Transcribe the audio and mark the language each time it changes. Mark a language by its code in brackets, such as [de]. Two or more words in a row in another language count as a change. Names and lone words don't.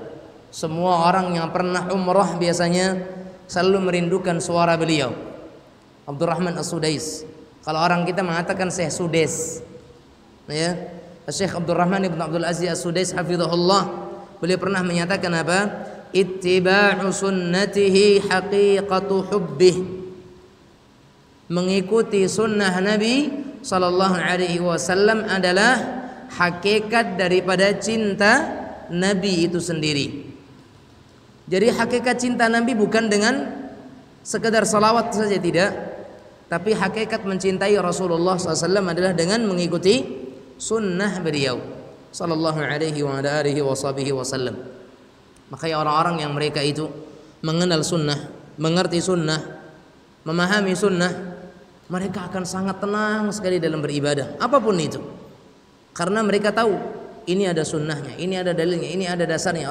[id] Semua orang yang pernah umrah biasanya selalu merindukan suara beliau, Abdurrahman As-Sudais. Kalau orang kita mengatakan Syekh Sudes, ya, Syekh Abdurrahman ibn Abdul Aziz As-Sudais hafizahullah, beliau pernah menyatakan apa? [ar] اتباع سنته حقيقة حبه. [id] Mengikuti sunnah Nabi [ar] صلى الله عليه وسلم [id] adalah hakikat daripada cinta Nabi itu sendiri. Jadi hakikat cinta Nabi bukan dengan sekedar salawat saja, tidak, tapi hakikat mencintai Rasulullah SAW adalah dengan mengikuti sunnah beliau [ar] صلى الله عليه وعلى آله وسلم. [id] Makanya orang-orang yang mereka itu mengenal sunnah, mengerti sunnah, memahami sunnah, mereka akan sangat tenang sekali dalam beribadah apapun itu, karena mereka tahu ini ada sunnahnya, ini ada dalilnya, ini ada dasarnya.